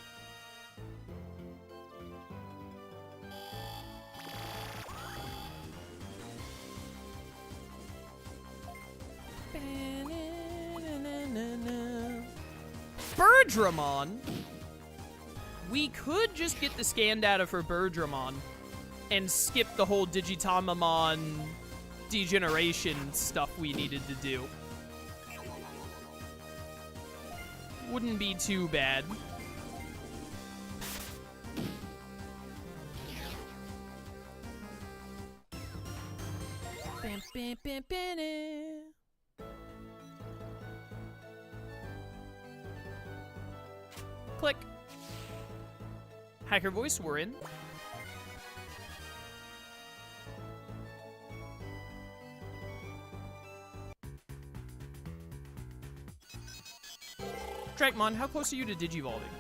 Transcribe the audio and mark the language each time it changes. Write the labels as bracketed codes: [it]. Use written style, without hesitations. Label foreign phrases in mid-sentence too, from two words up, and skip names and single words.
[en] Birdramon? We could just get the scan data for Birdramon and skip the whole Digitamamon degeneration stuff we needed to do. Wouldn't be too bad. Bam, bam, bam, bam. Click. Hacker voice, we're in. Dracmon, how close are you to Digivolving?